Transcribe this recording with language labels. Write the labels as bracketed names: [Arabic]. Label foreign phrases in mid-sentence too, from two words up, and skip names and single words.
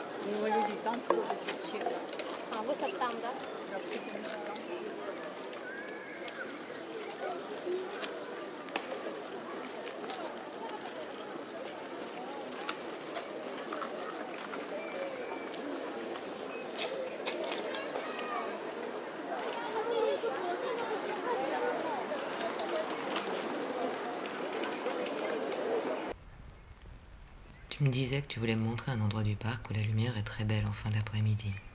[Ukrainian] люди там ходять ще раз. [Russian] А, выход там, да? [French] Tu me disais que tu voulais me montrer un endroit du parc où la lumière est très belle en fin d'après-midi.